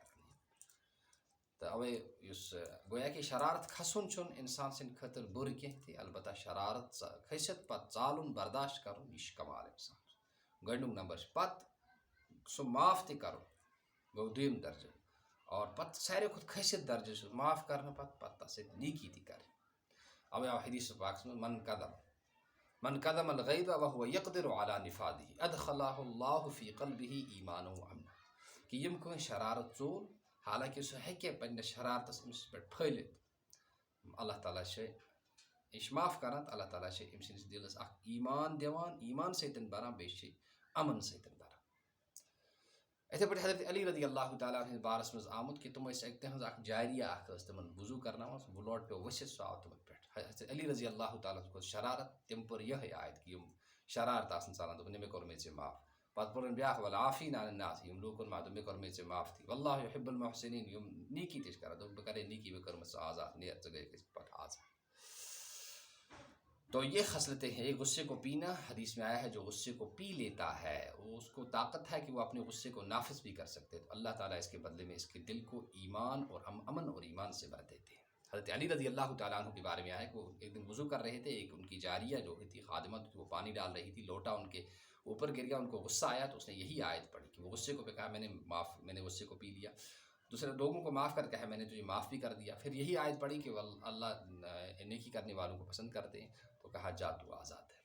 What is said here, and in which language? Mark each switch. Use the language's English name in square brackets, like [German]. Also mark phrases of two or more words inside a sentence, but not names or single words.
[Kashmiri] تو اوے یُس گویا کہ شرارت کھسُن چھُنہٕ انسان سٕنٛدِ خٲطرٕ بُرٕ کینٛہہ تہِ، البتہ شرارت کھٔسِتھ پتہٕ ژالُن برداشت کرُن یہِ چھُ کمال انسان گۄڈنیُک نمبر چھُ، پتہٕ سُہ معاف تہِ کرُن گوٚو دوٚیِم درجہٕ، اور پتہٕ ساروی کھۄتہٕ کھٔسِتھ درجہٕ چھُ معاف کرنہٕ پتہٕ تتھ سۭتۍ نیکی تہِ کرٕنۍ۔ اوے آو حدیث پاکس منٛز [Arabic] من قدم الغیظ وهو يقدر على نفاذه ادخلہ اللہ فی قلبہ ایمانا وامنا، [Kashmiri] کہ یم کٲنٛسہِ شرارت ژول حالانکہ سُہ ہیٚکہِ پننِس شرارتس أمِس پٮ۪ٹھ پھٲلِتھ، اللہ تعالیٰ چھِ یہِ چھِ معاف کران تہٕ اللہ تعالیٰ چھِ أمۍ سٕنٛدِس دِلس اکھ ایمان دِوان، ایمان سۭتۍ بران، بیٚیہِ چھِ امن سۭتۍ بران۔ یِتھے پٲٹھۍ حضرت علی [Arabic] رضی اللہ تعالیٰ [Kashmiri] ہٕنٛدِس بارس منٛز آمُت کہ تم ٲسۍ تِہنٛز اکھ جاریہ اکھ ٲس تمن وضوٗ کرناوان، سُہ وُلوٹ پیوٚو ؤسِتھ، سُہ آو تمن پٮ۪ٹھ۔ حضرت علی [Arabic] رضی اللہ تعالیٰ [Kashmiri] کھوٚت شرارت، تٔمۍ پٔر یِہے آیت کہ یم شرارت آسن ژالان، دوٚپُن مےٚ کوٚرمے ژےٚ معاف۔ پتہٕ پوٚرُن بیاکھ [Arabic] والعافین عن الناس، [Kashmiri] یم لوٗکن دوٚپ مےٚ کوٚرمے ژےٚ معاف تہِ، [Arabic] واللہ یحب المحسنین، [Kashmiri] یم نیکی تہِ چھِ کران، دوٚپ بہٕ کرے نیکی، مےٚ کٔرمٕژ ژٕ آزاد، نیر ژٕ گٔیے پتہٕ آزاد۔ [Urdu] تو یہ خصلتیں ہیں، غصے کو پینا، حدیث میں آیا ہے جو غصے کو پی لیتا ہے وہ اس کو طاقت ہے کہ وہ اپنے غصے کو نافذ بھی کر سکتے ہیں، تو اللہ تعالیٰ اس کے بدلے میں اس کے دل کو ایمان اور امن اور ایمان سے بھر دیتے ہیں۔ حضرت علی [Arabic] رضی اللہ تعالیٰ عنہ [Urdu] کے بارے میں آیا کہ وہ ایک دن وضو کر رہے تھے، ایک ان کی جاریہ جو تھی خادمہ وہ پانی ڈال رہی تھی، لوٹا ان کے اوپر گر گیا، ان کو غصہ آیا تو اس نے یہی آیت پڑھی کہ وہ غصے کو کہا میں نے غصے کو پی لیا، دوسرے لوگوں کو معاف کر کہا میں نے تجھے معاف بھی کر دیا، پھر یہی آیت پڑھی کہ اللہ نیکی کرنے والوں کو پسند کرتے ہیں، تو کہا جا تو آزاد ہے۔